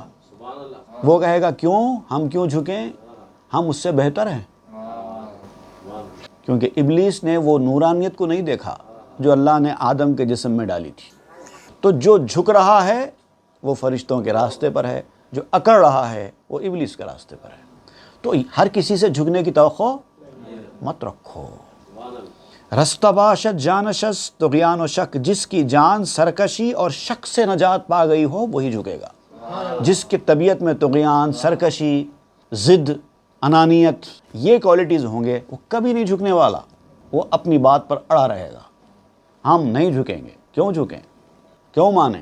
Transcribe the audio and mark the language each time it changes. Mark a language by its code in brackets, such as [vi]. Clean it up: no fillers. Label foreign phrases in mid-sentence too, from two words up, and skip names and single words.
[ur] وہ کہے گا کیوں، ہم کیوں جھکیں، ہم اس سے بہتر ہیں، کیونکہ ابلیس نے وہ نورانیت کو نہیں دیکھا جو اللہ نے آدم کے جسم میں ڈالی تھی۔ تو جو جھک رہا ہے وہ فرشتوں کے راستے پر ہے، جو اکڑ رہا ہے وہ ابلیس کے راستے پر ہے۔ تو ہر کسی سے جھکنے کی توقع مت رکھو۔ [fa] رست باشد جانشس طغیان و شک، [ur] جس کی جان سرکشی اور شک سے نجات پا گئی ہو وہی جھکے گا۔ جس کی طبیعت میں طغیان، سرکشی، ضد، انانیت، یہ کوالٹیز ہوں گے، وہ کبھی نہیں جھکنے والا، وہ اپنی بات پر اڑا رہے گا۔ ہم نہیں جھکیں گے، کیوں جھکیں، کیوں مانیں؟